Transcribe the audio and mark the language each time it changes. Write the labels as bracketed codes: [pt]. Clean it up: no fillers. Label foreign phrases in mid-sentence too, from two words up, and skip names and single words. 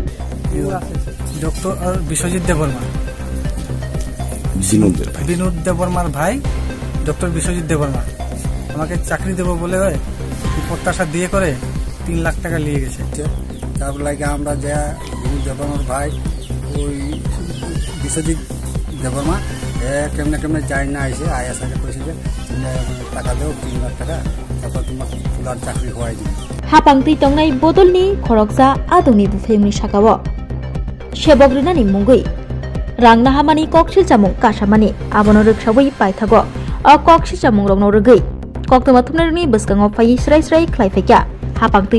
[bn] ডক্টর বিশ্বজিৎ দেববর্মা, বিনোদ দেববর্মার ভাই ডক্টর বিশ্বজিৎ দেববর্মা আমাকে চাকরি দেবো বলে প্রত্যাশা দিয়ে করে 3 লাখ টাকা নিয়ে গেছে। তার লাগে আমরা যা বিনোদ দেববর্মার ভাই ওই বিশ্বজিৎ দেববর্মা কেমনে কেমনে যাই না আইসে আয়াস আগে কইছে যে টাকা দেও 3 লাখ টাকা, তারপর তোমার ফুলার চাকরি হওয়াই দিবে। [trp] हापांगतै तंगनाय बदलनि खरकसा आदौनि बुफेमनि साकाव सेबक रिनानि मुंगै रांना हामानि ककसिल चामुं कासामानि आबनो रोखसावै पाइथागो अ ककसिल चामुं रंनो रगै कक्तमा थुमनारनि बसकांगाव फाइ स्राय स्राय ख्लाइफाइका हापांगतै